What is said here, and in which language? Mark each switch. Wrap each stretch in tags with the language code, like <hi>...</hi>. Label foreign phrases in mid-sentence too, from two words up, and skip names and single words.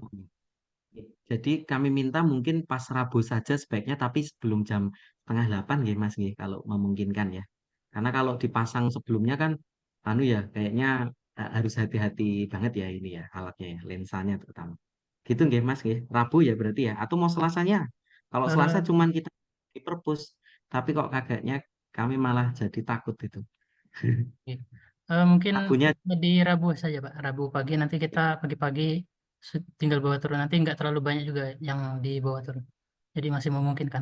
<id>Jadi kami minta mungkin pas Rabu saja sebaiknya, tapi sebelum jam setengah 8 ya Mas, nggih, kalau memungkinkan ya. Karena kalau dipasang sebelumnya kan, ya kayaknya harus hati-hati banget ya ini ya alatnya ya, lensanya terutama. Gitu nggih Mas, nggih. Rabu ya berarti ya. Atau mau Selasanya? Kalau Selasa cuman kita di perpus, tapi kok kagaknya kami malah jadi takut itu. Mungkin Rabunya di Rabu saja Pak, Rabu pagi nanti kita pagi-pagi tinggal bawa turun, nanti nggak terlalu banyak juga yang dibawa turun, jadi masih memungkinkan.</id>